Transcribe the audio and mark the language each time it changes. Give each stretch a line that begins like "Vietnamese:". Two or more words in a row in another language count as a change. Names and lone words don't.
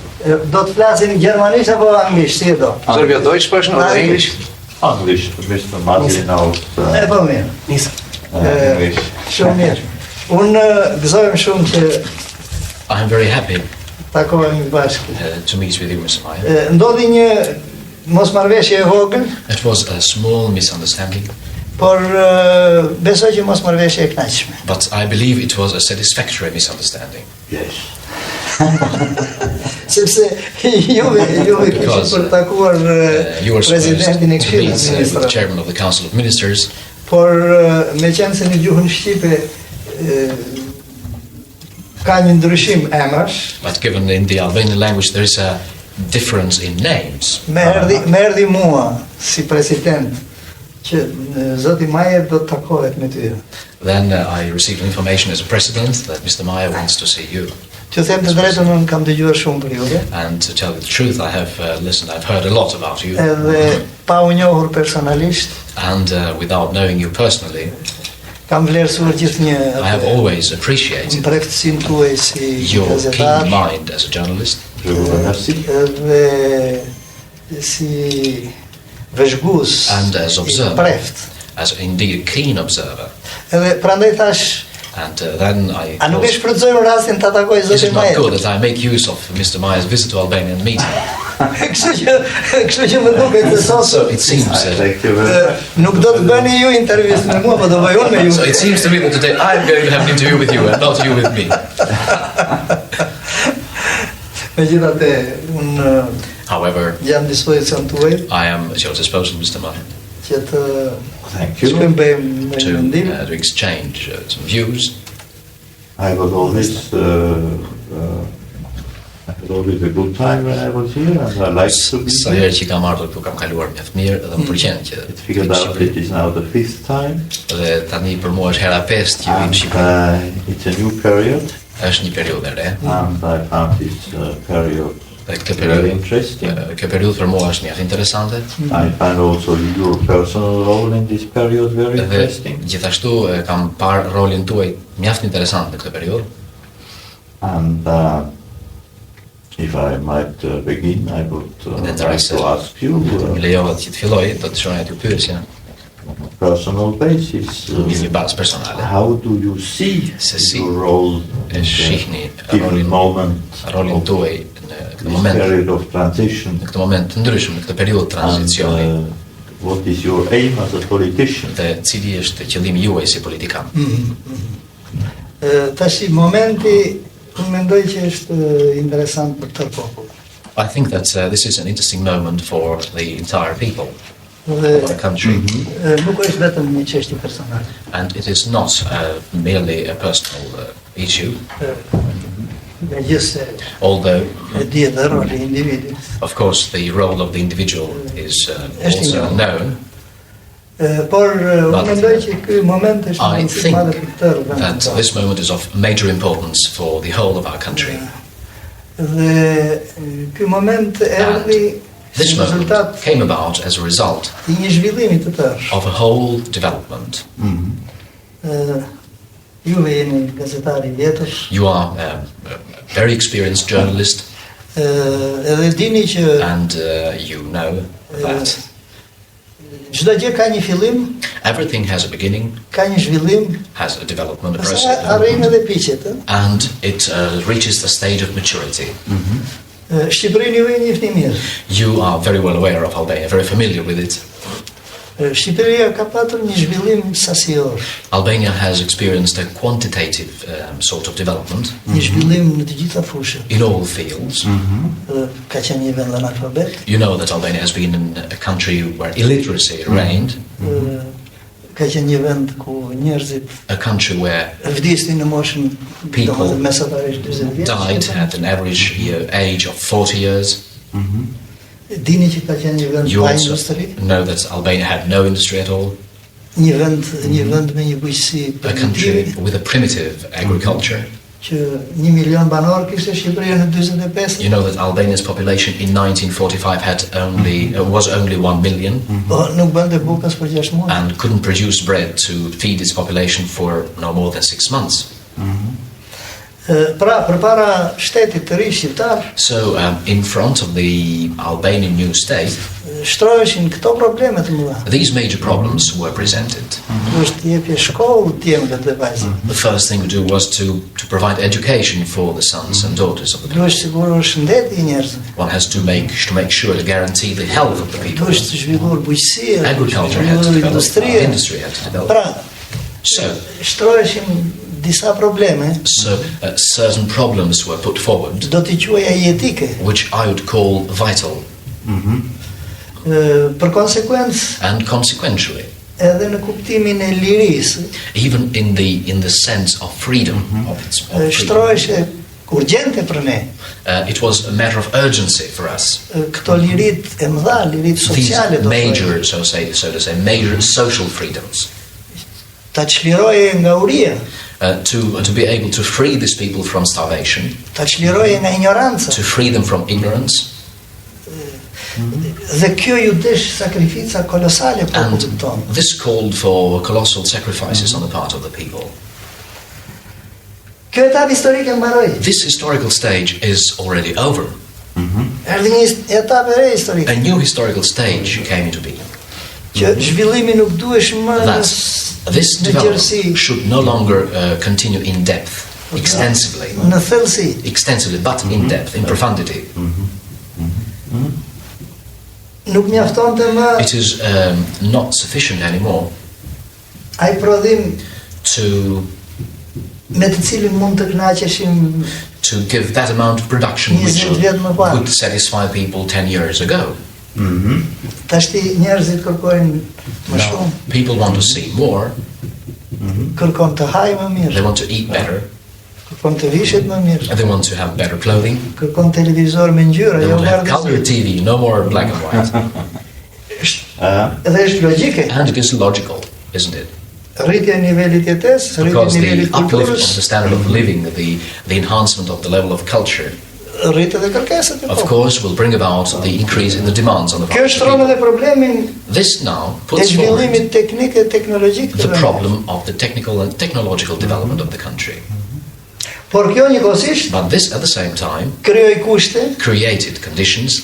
Albanian: Do të flasin gjermanisht apo anglisht, si e do?
German: Sollen wir Deutsch sprechen oder Englisch?
English: English, Mr. Martin knows
Albanian: E po mirë.
English: English.
Albanian: Shumë mirë. Unë gëzojmë shumë që
English: I am very happy
Albanian: takohemi bashkë.
English: to meet with you, Mr. Meier.
Albanian: Ndodhi një mosmarrëveshje e vogël,
English: It was a small misunderstanding,
Albanian: por besoj që mosmarrëveshje e kënaqshme.
English: but I believe it was a satisfactory misunderstanding. Yes.
Albanian: Sepse juve kishit
English: Because,
Albanian: për takuar
English: You were supposed
Albanian: presidentin e
English: to
Albanian: Këshillit
English: meet with the
Albanian: Ministrave.
English: chairman of the Council of Ministers,
Albanian: Por me qenë se në gjuhën shqipe ka një ndryshim emrash,
English: but given in the Albanian language there is a difference in names.
Albanian: më erdhi mua si president që zoti Meier do të takohet me ty.
English: Then I received information as a president that Mr. Meier wants to see you.
Albanian: Që them të drejtën, unë kam dëgjuar shumë për ju,
English: And to tell you the truth, I have listened, I've heard a lot about you.
Albanian: edhe pa u njohur personalisht,
English: And without knowing you personally,
Albanian: kam vlerësuar gjithnjë
English: I have always appreciated
Albanian: mbreftësinë tuaj si
English: your
Albanian: gazetar,
English: keen mind as a journalist
French: Je vous remercie.
Albanian: edhe si vëzhgues,
English: And as
Albanian: si
English: observer.
Albanian: preft.
English: as indeed a keen observer.
Albanian: Edhe prandaj thash,
English: And then I
Albanian: a nuk e
English: thought,
Albanian: shfrytëzojmë rastin ta takoj
English: is
Albanian: zotin
English: it not
Albanian: Meier.
English: good that I make use of Mr. Meier's visit to Albania and meeting?
Albanian: Kështu që më duket se
English: So
Albanian: sot
English: it seems Thank you very much.
Albanian: nuk do të bëni ju intervistë me mua, po do bëj unë me ju.
English: so it seems to me that today I'm going to have an interview with you and not you with me.
Albanian: Megjithatë, unë
English: However,
Albanian: jam dispozicion tuaj
English: I am at your disposal, Mr. Meier,
Albanian: që të
English: Thank you.
Albanian: shkëmbejmë me mendim.
English: to exchange some views. I was always I had always a good time when I was here, and I like to be
Albanian: Sa
English: here.
Albanian: herë që kam ardhur këtu kam kaluar mjaft mirë dhe më pëlqen që
English: It figured out it is now the 5th time,
Albanian: dhe tani për mua është hera 5 që vim në
English: and
Albanian: Shqipëri.
English: it's a new period,
Albanian: Është një periudhë e re.
English: and I found this period
Albanian: Dhe këtë
English: very
Albanian: periudhë
English: interesting.
Albanian: kjo periudhë për mua është mjaft interesante.
English: I find also your personal role in this period very
Albanian: Dhe
English: interesting,
Albanian: gjithashtu kam parë rolin tuaj mjaft interesant në këtë periudhë.
English: and if I might begin, I would Then there like is to ask you
Albanian: Më lejohet që të filloj, do të shohim aty pyesja
English: personal basis.
Albanian: në një bazë personale.
English: How do you see
Albanian: Se si
English: your role
Albanian: e
English: in
Albanian: shihni
English: the given moment
Albanian: rolin
English: of
Albanian: tuaj në këtë
English: this moment, period of transition?
Albanian: në këtë moment të ndryshëm, në këtë periudhë
English: And
Albanian: tranzicioni
English: what is your aim as a politician?
Albanian: dhe cili është qëllimi juaj si politikan. Tash momenti unë mendoj që është interesant për tërë popull.
English: I think that this is an interesting moment for the entire people
Albanian: Dhe
English: of our country,
Albanian: nuk është vetëm një çështje personale.
English: and it is not merely a personal issue,
Albanian: Megjithse
English: although
Albanian: e di edhe roli i individit.
English: of course the role of the individual is also known.
Albanian: Por unë mendoj që ky moment është
English: I
Albanian: një
English: think
Albanian: madhe për tërë vendin
English: that
Albanian: tonë.
English: this moment is of major importance for the whole of our country.
Albanian: Dhe ky moment erdhi si
English: This moment
Albanian: rezultat
English: came about as a result
Albanian: i një zhvillimi të tërë.
English: of a whole development.
Albanian: Juve jeni gazetari i vjetër,
English: You are a very experienced journalist,
Albanian: edhe dini që
English: and you know that
Albanian: çdo gjë ka një fillim,
English: everything has a beginning,
Albanian: ka një zhvillim,
English: has a development, a
Albanian: pastaj
English: process,
Albanian: arrin edhe piqet.
English: and it reaches the stage of maturity.
Albanian: Shqipërinë ju e njihni mirë.
English: You are very well aware of Albania, very familiar with it.
Albanian: Shqipëria ka patur një zhvillim sasior,
English: Albania has experienced a quantitative sort of development
Albanian: një zhvillim në të gjitha fushat.
English: in all fields.
Albanian: Ka qenë një vend analfabet,
English: You know that Albania has been in a country where illiteracy reigned,
Albanian: ka qenë një vend ku njerëzit
English: a country where
Albanian: vdisnin në moshën
English: People
Albanian: domethënë mesatarisht 40 vjeç.
English: died at an average age of 40 years.
Albanian: Dini që ka qenë një vend
English: You
Albanian: pa
English: also
Albanian: industri,
English: know that Albania had no industry at all,
Albanian: një vend me një bujqësi
English: a country
Albanian: primitive,
English: with a primitive agriculture.
Albanian: që 1 milion banor kishte Shqipëria në 45.
English: You know that Albania's population in 1945 was only 1 million
Albanian: Po nuk bënte bukas për 6 muaj.
English: and couldn't produce bread to feed its population for no more than 6 months.
Albanian: Pra, përpara shtetit të ri shqiptar,
English: So, in front of the Albanian new state,
Albanian: shtroheshin këto probleme të mëdha.
English: these major problems were presented.
Albanian: Duhet të jepje shkollë djemve dhe vajzave.
English: The first thing to do was to provide education for the sons and daughters of the country.
Albanian: Duhet siguruar shëndeti i njerëzve.
English: One has to make sure to guarantee the health of the people.
Albanian: Duhet të zhvilluar bujqësia,
English: Agriculture had to
Albanian: zhvilluar
English: develop,
Albanian: industria.
English: industry had to develop.
Albanian: Pra,
English: So,
Albanian: shtroheshin disa probleme,
English: certain problems were put forward,
Albanian: do t'i quaja jetike.
English: which I would call vital,
Albanian: Për konsekuencë,
English: and consequentially,
Albanian: edhe në kuptimin e lirisë,
English: even in the sense of freedom, of freedom,
Albanian: shtroheshe urgjente për ne.
English: It was a matter of urgency for us.
Albanian: Këto lirit e mëdha, lirit sociale,
English: These
Albanian: do të
English: major, so to say, major social freedoms,
Albanian: ta çliroje nga uria,
English: to be able to free these people from starvation,
Albanian: ta çliroje nga ignoranca.
English: to free them from ignorance,
Albanian: Dhe kjo ju desh sakrifica kolosale popullit
English: and
Albanian: tonë.
English: this called for colossal sacrifices on the part of the people.
Albanian: Kjo etap historike mbaroi.
English: This historical stage is already over.
Albanian: Erdhi një etap e re historike.
English: A new historical stage came into being.
Albanian: Që zhvillimi nuk duhesh më
English: That this
Albanian: në
English: development
Albanian: gjërësi,
English: should no longer continue in depth, extensively,
Albanian: në thellësi.
English: but in depth, in profundity.
Albanian: Nuk mjaftonte më
English: It is not sufficient anymore
Albanian: ai prodhim
English: to
Albanian: me të cilin mund të kënaqeshim
English: give that amount of production which
Albanian: 20 vjet më parë.
English: could satisfy people 10 years ago.
Albanian: Tashti njerëzit kërkojnë më
English: Now,
Albanian: shumë,
English: people want to see more,
Albanian: kërkon të hajë më
English: they
Albanian: mirë,
English: want to eat better,
Albanian: kërkon të vishet më mirë,
English: and they want to have better clothing,
Albanian: kërkon televizor me ngjyra,
English: they
Albanian: jo
English: want to have color
Albanian: bardhë.
English: TV, no more black and white.
Albanian: Edhe është logjike.
English: And it is logical, isn't it?
Albanian: Rritja e nivelit jetesë, rritja e
English: Because the
Albanian: nivelit
English: uplift of
Albanian: kulturës,
English: the standard of living, the enhancement of the level of culture,
Albanian: rrit edhe kërkesat e
English: of
Albanian: popullit.
English: course, will bring about the increase in the demands on the part
Albanian: Kjo
English: of the
Albanian: shtron
English: people.
Albanian: edhe problemin
English: This now
Albanian: e
English: puts forward
Albanian: zhvillimit teknik e teknologjik të
English: the
Albanian: vendit.
English: problem of the technical and technological development of the country.
Albanian: Por kjo njëkohësisht
English: But this, at the same time,
Albanian: krijoi kushte
English: created conditions